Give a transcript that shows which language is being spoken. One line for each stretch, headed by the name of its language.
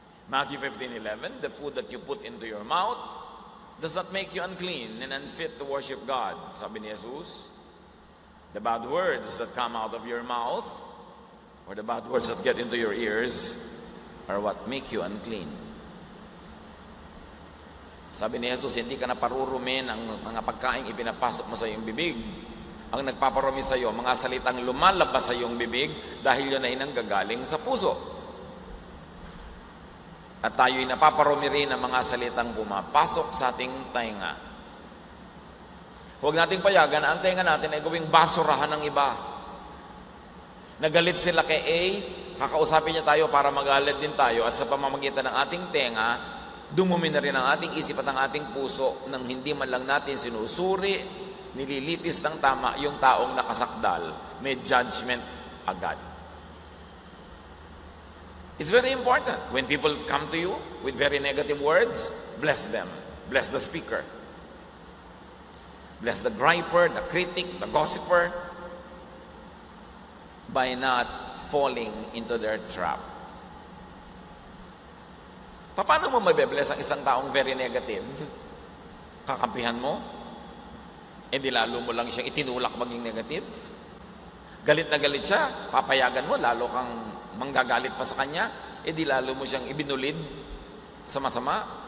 English: Matthew 15:11, the food that you put into your mouth does not make you unclean and unfit to worship God.
Filipino: Sabi ni Jesus,
English: the bad words that come out of your mouth or the bad words that get into your ears are what make you unclean.
Filipino: Sabi ni Jesus, hindi ka na parurumin ang mga pagkain ipinapasok mo sa iyong bibig. Ang nagpaparumi sa iyo, mga salitang lumalabas sa iyong bibig dahil yun ay nanggagaling sa puso. At tayo'y napaparumi rin ng mga salitang pumapasok sa ating tainga. Huwag nating payagan na ang tainga natin ay gawing basurahan ng iba. Nagalit sila kay A, kakausapin niya tayo para magalit din tayo at sa pamamagitan ng ating tenga, dumumi na rin ang ating isip at ang ating puso nang hindi man lang natin sinusuri, nililitis ng tama yung taong nakasakdal. May judgment agad.
English: It's very important. When people come to you with very negative words, bless them. Bless the speaker. Bless the griper, the critic, the gossiper, by not falling into their trap.
Filipino: Paano mo mabe-bless ang isang taong
English: very negative?
Filipino: Kakampihan mo? E di lalo mo lang siyang itinulak maging negative? Galit na galit siya, papayagan mo, lalo kang manggagalit pa sa kanya, e di lalo mo siyang ibinulid sa masama.